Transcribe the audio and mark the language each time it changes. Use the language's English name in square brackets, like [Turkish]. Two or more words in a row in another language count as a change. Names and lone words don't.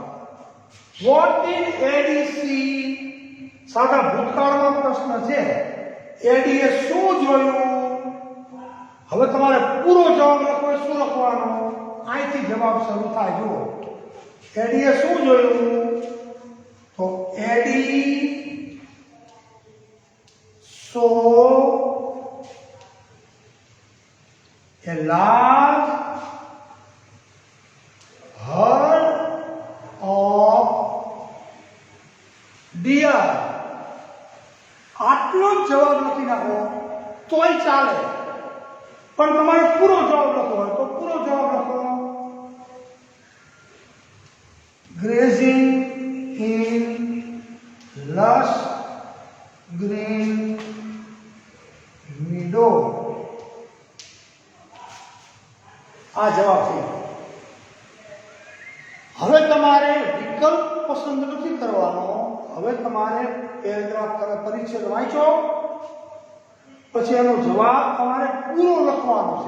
[English] what did Eddie see? [Gujarati] સાદા ભૂતકાળનો પ્રશ્ન છે. એડીએ શું જોયું? હવે તમારે પૂરો જવાબ લખવો. શું લખવાનો? અહીંથી જવાબ શરૂ થાય. જુઓ એડીએ શું જોયું? તો એડી [English] saw a large herd of deer. [Gujarati] આટલો જ જવાબ લખી નાખો તોય ચાલે, પણ તમારે પૂરો જવાબ લખવો હોય તો પૂરો જવાબ લખો. [English] Grazing in lush green meadow. [Gujarati] આ જવાબ છે. હવે તમારે વિકલ્પ પસંદ નથી કરવાનો. હવે તમારે પેરેગ્રાફ તમે પરિચ્છેદ વાંચો, પછી એનો જવાબ તમારે પૂરો લખવાનો છે.